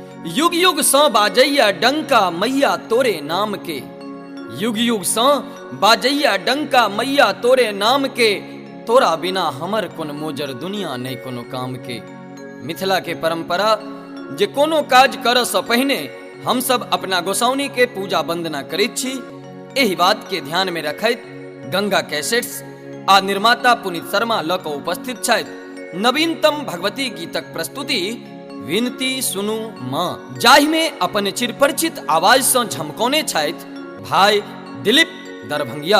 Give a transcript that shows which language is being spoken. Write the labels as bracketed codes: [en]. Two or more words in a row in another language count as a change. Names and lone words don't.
[mai] युग युग सौ बाजैया डंका मैया तोरे नाम के, युग युग सौ बाजैया डंका मैया तोरे नाम के, तोरा बिना हमर कोन मोजर दुनिया नहीं कोनो काम के। मिथिला के परंपरा जे कोनो काज करऽ सँ पहिने हम सब अपना गोसाउनी के पूजा वंदना करैत छी। एहि बात के ध्यान में रखैत गंगा कैसेट्स आ निर्माता पुनीत शर्मा लऽ कऽ उपस्थित छथि नवीनतम भगवती गीतक प्रस्तुति विनती सुनू माँ, जाहि में अपन चिरपरिचित आवाज सँ झमकौने छथि भाई दिलीप दरभंगिया।